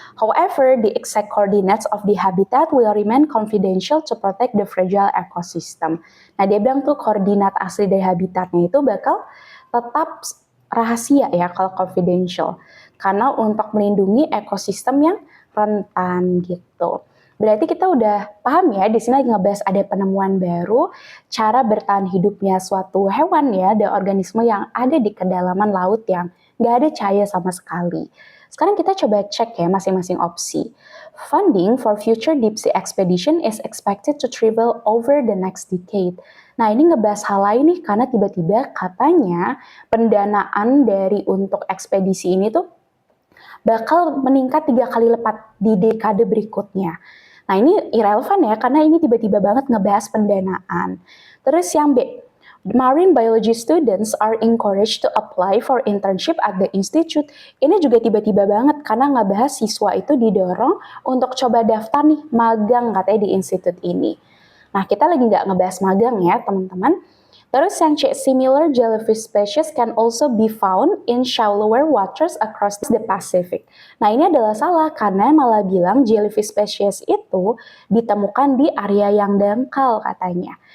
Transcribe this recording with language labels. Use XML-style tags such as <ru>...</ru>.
<en>However, the exact coordinates of the habitat will remain confidential to protect the fragile ecosystem.</en> <id>Nah, dia bilang tuh koordinat asli dari habitatnya itu bakal tetap rahasia ya kalau confidential. Karena untuk melindungi ekosistem yang rentan gitu. Berarti kita udah paham ya, di sini lagi ngebahas ada penemuan baru, cara bertahan hidupnya suatu hewan ya, ada organisme yang ada di kedalaman laut yang nggak ada cahaya sama sekali. Sekarang kita coba cek ya masing-masing opsi.</id> <en>Funding for future deep sea expedition is expected to triple over the next decade.</en> <id>Nah ini ngebahas hal lain nih, karena tiba-tiba katanya pendanaan dari untuk ekspedisi ini tuh bakal meningkat 3 kali lipat di dekade berikutnya. Nah ini irrelevant ya, karena ini tiba-tiba banget ngebahas pendanaan. Terus yang B,</id> <en>marine biology students are encouraged to apply for internship at the institute.</en> <id>Ini juga tiba-tiba banget, karena ngebahas siswa itu didorong untuk coba daftar nih magang katanya di institut ini. Nah kita lagi nggak ngebahas magang ya teman-teman. Terus yang C,</id> <en>similar jellyfish species can also be found in shallower waters across the Pacific.</en> <id>Nah ini adalah salah, karena malah bilang jellyfish species itu ditemukan di area yang dangkal katanya.</id>